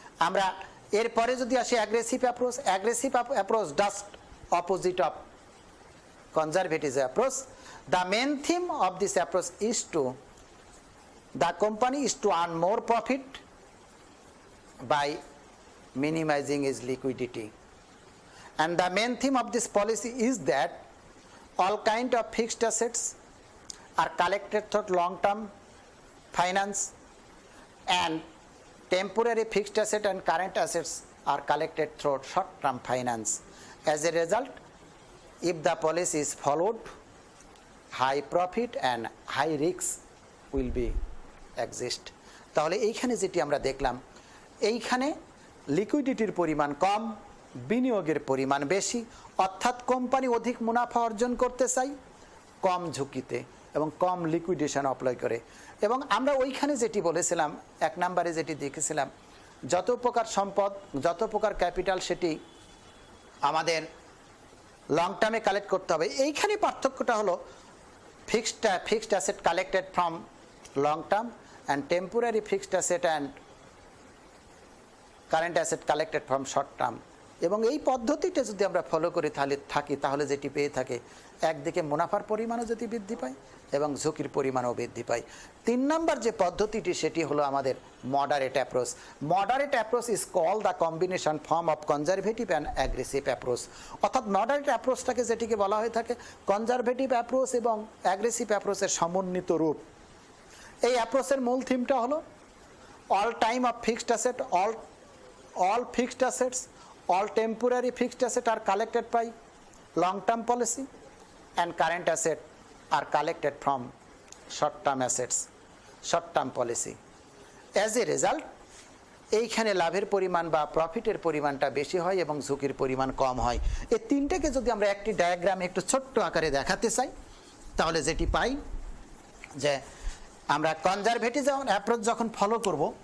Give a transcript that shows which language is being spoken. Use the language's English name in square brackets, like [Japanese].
[Bangla] আমরা এরপরে যদি আসি [English] Aggressive approach just opposite of conservative approach. The main theme of this approach is to the company is to earn more profit by minimizing is liquidity. And the main theme of this policy is that all kind of fixed assets are collected through long-term finance and temporary fixed asset and current assets are collected through short-term finance. As a result, if the policy is followed, high profit and high risk will be exist. [Bangla] তাহলে এইখানে যেটি আমরা দেখলাম, এইখানে লিকুইডিটির পরিমাণ কম, বিনিয়োগের পরিমাণ বেশি, অর্থাৎ কোম্পানি অধিক মুনাফা অর্জন করতে চাই কম ঝুঁকিতে এবং কম লিকুইডেশন অ্যাপ্লাই করে। এবং আমরা ওইখানে যেটি বলেছিলাম, এক নম্বরে যেটি দেখেছিলাম, যত প্রকার সম্পদ, যত প্রকার ক্যাপিটাল সেটি আমাদের লং টার্মে কালেক্ট করতে হবে। এইখানে পার্থক্যটা হলো [English] Fixed asset collected from long term and temporary fixed asset and current asset collected from short term. [Bangla] এবং এই পদ্ধতিটা যদি আমরা ফলো করে তাহলে যেটি পেয়ে থাকে, একদিকে মুনাফার পরিমাণও যদি বৃদ্ধি পায় এবং ঝুঁকির পরিমাণও বৃদ্ধি পায়। 3 নম্বর যে পদ্ধতিটি সেটি হলো আমাদের moderate approach. [English] Moderate approach is call the combination form of conservative and aggressive approach. [Bangla] অর্থাৎ মডারেট অ্যাপ্রোচটাকে যেটিকে বলা হয়ে থাকে কনজারভেটিভ অ্যাপ্রোচ এবং অ্যাগ্রেসিভ অ্যাপ্রোচের সমন্বিত রূপ। এই অ্যাপ্রোচের মূল থিমটা হলো [English] All time of fixed asset, all fixed assets, all temporary fixed assets are collected by long-term policy and current assets are collected from short-term assets, short-term policy. As a result, [Bangla] এইখানে লাভের পরিমাণ বা প্রফিটের পরিমাণটা বেশি হয় এবং ঝুঁকির পরিমাণ কম হয়। এই তিনটাকে যদি আমরা একটি ডায়াগ্রামে একটু ছোট্ট আকারে দেখাতে চাই, তাহলে যেটি পাই যে আমরা কনজারভেটিভ অ্যাপ্রোচ যখন ফলো করব,